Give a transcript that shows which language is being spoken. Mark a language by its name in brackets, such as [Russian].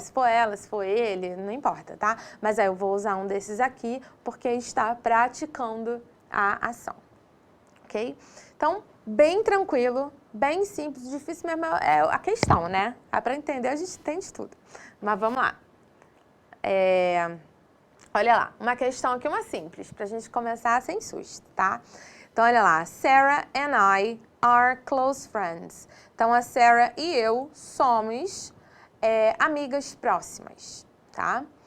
[Portuguese] Se for ela, se for ele, não importa, tá? Mas aí eu vou usar um desses aqui porque está praticando a ação, ok? Então, bem tranquilo, bem simples, difícil mesmo é a questão, né? Para entender, a gente entende tudo. Mas vamos lá. Olha lá, uma questão aqui, uma simples, pra gente começar sem susto, tá? Então, olha lá, [English] Sarah and I are close friends. [Portuguese] Então, a Sarah e eu somos amigas próximas, tá?